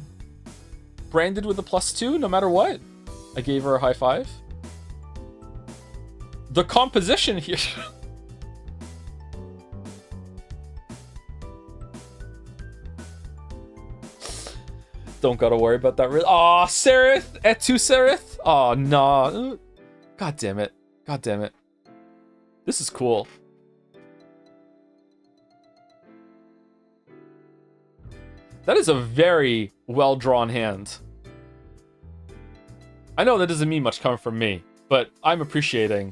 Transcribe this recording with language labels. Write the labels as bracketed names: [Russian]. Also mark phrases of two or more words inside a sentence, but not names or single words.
[English] Branded with a +2 no matter what? I gave her a high five. The composition here. Don't gotta worry about that. Aw, Sereth! Etu Sereth! Aw, nah. God damn it. God damn it. This is cool. That is a very well-drawn hand. I know that doesn't mean much coming from me, but I'm appreciating.